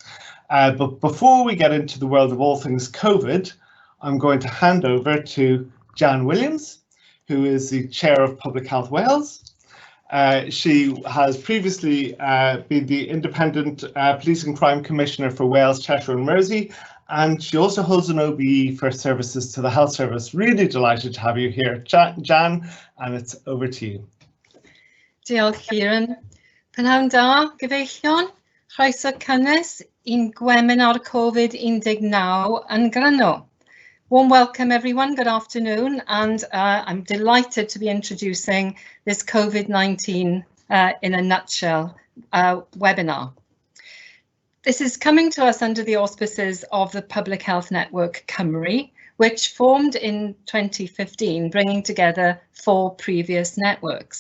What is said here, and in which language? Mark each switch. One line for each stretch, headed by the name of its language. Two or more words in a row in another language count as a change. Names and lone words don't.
English: But before we get into the world of all things COVID, I'm going to hand over to Jan Williams, who is the Chair of Public Health Wales. She has previously been the Independent Police and Crime Commissioner for Wales, Cheshire and Mersey, and she also holds an OBE for services to the Health Service. Really delighted to have you here, Jan, and it's over to you.
Welsh: Diolch, Kieran. Prynhawn da, gyfeillion, chroeso cynnes i'n webinar COVID-19 yn Grano.
English: Warm welcome everyone, good afternoon, and I'm delighted to be introducing this COVID-19 in a nutshell webinar. This is coming to us under the auspices of the Public Health Network Cymru, which formed in 2015, bringing together 4 previous networks.